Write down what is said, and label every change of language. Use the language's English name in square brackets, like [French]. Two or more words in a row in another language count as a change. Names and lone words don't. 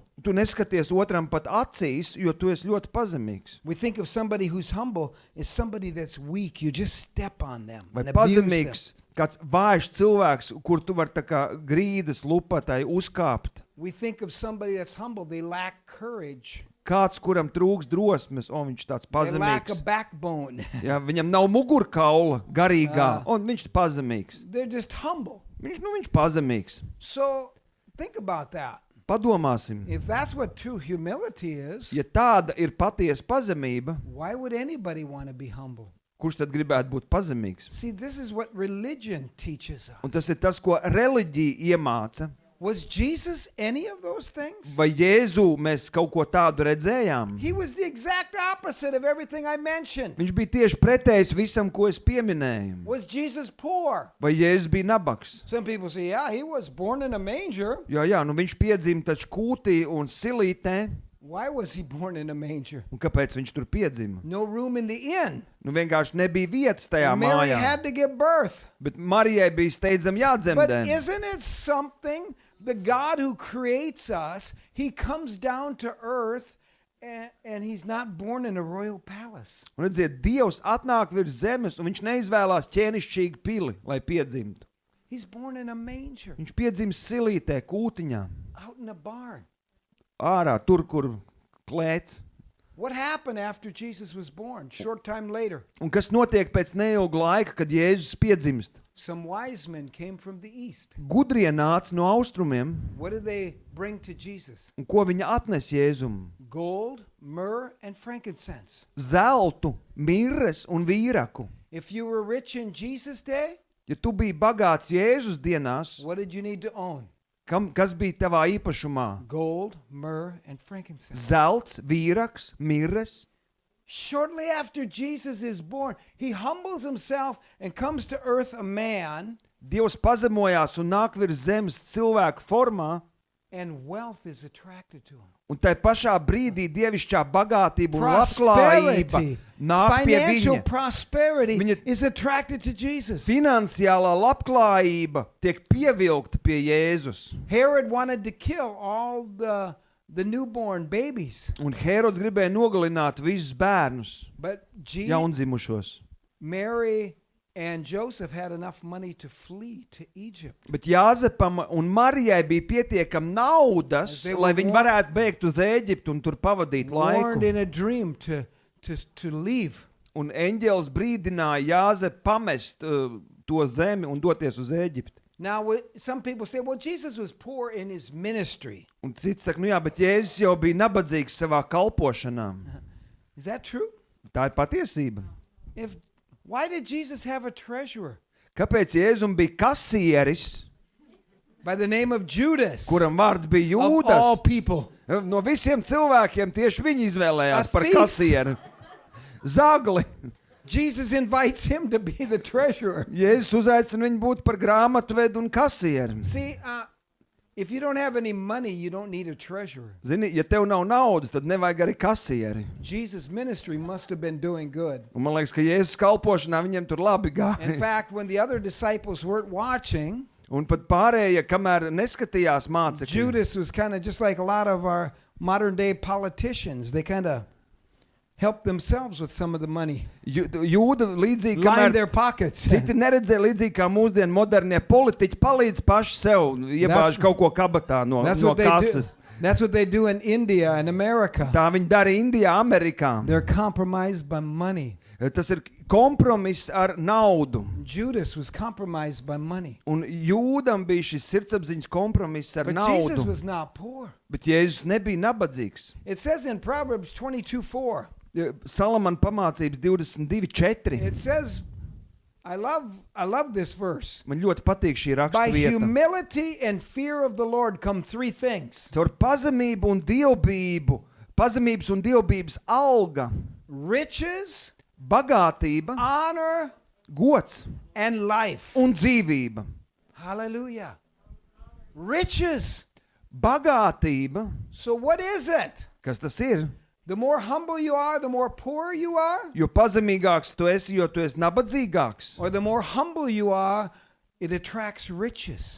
[Latvian] Tu neskaties otram pat acīs, jo tu esi ļoti pazemīgs. [English] We think of somebody who's humble as somebody that's weak. You just step on them [Latvian] Vai [English] and abuse them. [Latvian] pazemīgs, kāds vājš cilvēks, kur tu vari tā kā grīdas lupatai uzkāpt. [English] We think of somebody that's humble. They lack courage. [Latvian] Kāds, kuram trūks drosmes, viņš tāds [English] They lack a [Latvian] pazemīgs. [English] backbone. [Latvian] Ja, viņam nav mugurkaula garīgā, un viņš ir pazemīgs. [English] They're just humble. [Latvian] Viņš pazemīgs. [English] So think about that. [Latvian] Padomāsim. [English] If that's what true humility is, [Latvian] Ja tāda ir patiesa pazemība, [English] why would anybody want to be humble? [Latvian] kurš tad gribētu būt pazemīgs? [English] See, this is what religion teaches us. [Latvian] Un tas ir tas, ko reliģija iemāca. [English] Was Jesus any of those things? [Latvian] Vai Jēzu mēs kaut ko tādu redzējām? [English] He was the exact opposite of everything I mentioned. [Latvian] Viņš bija tieši pretējs visam, ko es pieminēju. [English] Was Jesus poor? [Latvian] Vai Jēzus bija nabaks? [English] Some people say, yeah, he was born in a manger. [Latvian] Jā, nu viņš piedzima taču kūtī un silītē. [English] Why was he born in a manger? [Latvian] Un kāpēc viņš tur piedzima? [English] No room in the inn. [Latvian] Nu vienkārši nebija vietas tajā [English] And Mary [Latvian] mājā. [English] had to give birth. [Latvian] Bet Marijai bija steidzam [English] But [Latvian] jādzemdē. [English] isn't it something? The God who creates us, he comes down to earth and he's not born in a royal palace. [Latvian] Un redziet, Dievs atnāk virs zemes un viņš neizvēlās ķēnišķīgu pili, lai piedzimtu. [English] He's born in a manger, [Latvian] Viņš piedzima silītē, kūtiņā, [English] out in a barn. [Latvian] ārā, tur, kur klēts. [English] What happened after Jesus was born? Short time later, [Latvian] Un kas notiek pēc neilga laika, kad Jēzus piedzimst? [English] some wise men came from the east. [Latvian] Gudrie nāca no austrumiem, [English] What did they bring to Jesus? [Latvian] un ko viņi atnes Jēzum? [English] Gold, myrrh, and frankincense. [Latvian] Zeltu, mirres un vīraku. [English] If you were rich in Jesus' day, [Latvian] Ja tu biji bagāts Jēzus dienās, [English] what did you need to own? [Latvian] kas bija tavā īpašumā? [English] Gold, myrrh, and frankincense. [Latvian] Zelts, vīraks, mirres. [English] Shortly after Jesus is born, he humbles himself and comes to earth a man, [Latvian] Dievs pazemojās un nāk virs zemes cilvēku formā, [English] and wealth is attracted to him. [Latvian] un tai pašā brīdī dievišķā bagātība un labklājība [English] Prosperity, [Latvian] nāk pie [English] financial [Latvian] viņa. [English] prosperity [Latvian] Viņa- [English] is attracted to Jesus. [Latvian] Finansiālā labklājība tiek pievilkta pie Jēzus. [English] Herod wanted to kill all the newborn babies, [Latvian] Un Herods gribēja nogalināt visus bērnus, [English] but [Latvian] jaundzimušos. [English] Mary and Joseph had enough money to flee to Egypt. [Latvian] Bet Jāzepam un Marijai bija pietiekami naudas, [English] They were [Latvian] lai viņi [English] warned- [Latvian] varētu bēgt uz Ēģiptu un tur pavadīt [English] Warned [Latvian] laiku. [English] in a dream to leave. [Latvian] Un eņģēlis brīdināja Jāzepu pamest to zemi un doties uz Ēģipti. [English] Now, some people say, well, Jesus was poor in his ministry. [Latvian] Un cits saka, nu jā, bet Jēzus jau bija nabadzīgs savā kalpošanā. [English] Is that true? [Latvian] Tā ir patiesība. [English] Why did Jesus have a treasurer [Latvian] Kāpēc Jēzum bija kasieris, [English] by the name of Judas? [Latvian] kuram vārds bija [English] Of all [Latvian] Jūdas? [English] people. [Latvian] No visiem cilvēkiem tieši viņi izvēlējās [English] A [Latvian] par [English] thief. [Latvian] kasieru. Zagli. [English] Jesus invites him to be the treasurer. [Latvian] Jēzus uzaicina viņu būt par grāmatvedu un kasieru. [English] See, if you don't have any money, you don't need a treasurer. [Latvian] Zini, ja tev nav naudas, tad nevajag arī kasieri. [English] Jesus' ministry must have been doing good. [Latvian] Un man liekas, ka Jēzus kalpošanā viņiem tur labi [English] In [Latvian] gāja. [English] fact, when the other disciples weren't watching, [Latvian] Un pat pārējie, kamēr neskatījās mācekļi, [English] Judas was kind of just like a lot of our modern day politicians. They kind of helped themselves with some of the money, [Latvian] Jūda līdzīgi, [English] lined [Latvian] kamēr [English] their pockets. [Latvian] citi neredzēja līdzīgi kā mūsdienu modernie politiķi palīdz paši sev, iebāž [English] That's- [Latvian] kaut ko kabatā no [English] That's [Latvian] no [English] what they do. [Latvian] kases. [English] That's what they do in India and America. [Latvian] Tā viņi dara Indijā, Amerikā. [English] They're compromised by money. [Latvian] Tas ir kompromiss ar naudu. [English] Judas was compromised by money. [Latvian] Un Jūdam bija šis sirdsapziņas kompromiss ar [English] But Jesus [Latvian] naudu. [English] was not poor. [Latvian] Bet Jēzus nebija nabadzīgs. [English] It says in Proverbs 22:4. [Latvian] Salamana pamācības 22:4. [English] It says, I love this verse. [Latvian] Man ļoti patīk šī [English] By [Latvian] raksturvieta. [English] humility and fear of the Lord come three things: [Latvian] Caur pazemību un dievbību, pazemības un dievbības alga, [English] riches, [Latvian] bagātība, [English] honor, [Latvian] gods [English] and life. [Latvian] un dzīvība. [English] Hallelujah. Riches. [Latvian] Bagātība, [English] So what is it? [Latvian] kas tas ir? [English] The more humble you are, the more poor you are? [Latvian] Jo pazemīgāks tu esi, jo tu esi nabadzīgāks. [English] Or the more humble you are, it attracts riches?